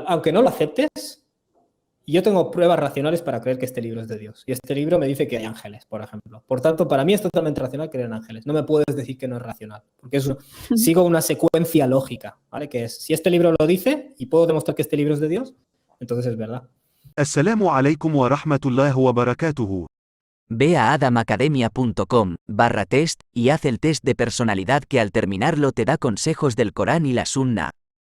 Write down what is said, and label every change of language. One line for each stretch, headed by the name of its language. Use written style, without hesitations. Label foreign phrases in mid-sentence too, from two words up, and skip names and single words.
Spanish: Aunque no lo aceptes, yo tengo pruebas racionales para creer que este libro es de Dios. Y este libro me dice que hay ángeles, por ejemplo. Por tanto, para mí es totalmente racional creer en ángeles. No me puedes decir que no es racional. Porque sigo una secuencia lógica, ¿vale? Que es, si este libro lo dice y puedo demostrar que este libro es de Dios, entonces es verdad.
Arabic: السلام عليكم ورحمة الله وبركاته.
Spanish: Ve a adamacademia.com/test y haz el test de personalidad que al terminarlo te da consejos del Corán y la Sunna.